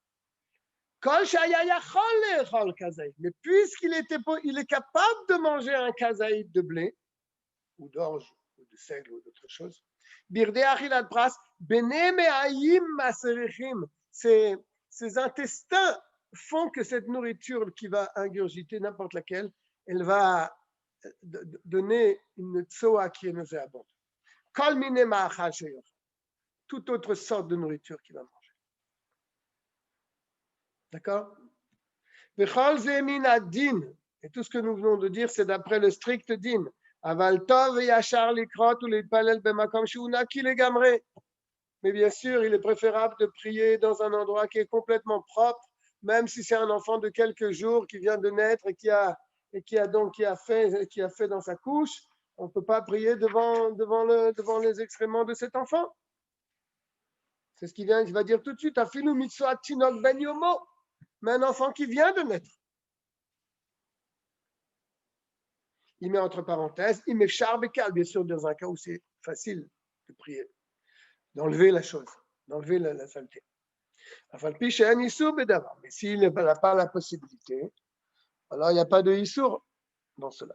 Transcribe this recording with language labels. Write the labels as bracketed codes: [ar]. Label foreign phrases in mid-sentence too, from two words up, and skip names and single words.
[fr] Mais puisqu'il est capable de manger un kazaït de blé, ou d'orge, ou de seigle, ou d'autre chose, ses intestins font que cette nourriture qui va ingurgiter, n'importe laquelle, elle va donner une tsoa qui est nauséabonde. [he] כל מין מאכל שיאכל. [fr] Toute autre sorte de nourriture qu'il va manger. D'accord? [he] וכל זה מן הדין. [fr] Et tout ce que nous venons de dire, c'est d'après le strict din. [he] אבל טוב יותר לקרות או להתפלל במקום שהוא נקי לגמרי. [fr] Mais bien sûr, il est préférable de prier dans un endroit qui est complètement propre, même si c'est un enfant de quelques jours qui vient de naître et qui a fait dans sa couche. On ne peut pas prier devant les excréments de cet enfant. C'est ce qu'il va dire tout de suite. [he] אפילו מצוה תינוק בן יומו. [fr] Mais un enfant qui vient de naître. Il met entre parenthèses, il met charbekal, bien sûr, dans un cas où c'est facile de prier, d'enlever la chose, d'enlever la saleté. Mais s'il n'a pas la possibilité, alors il n'y a pas de issour dans cela.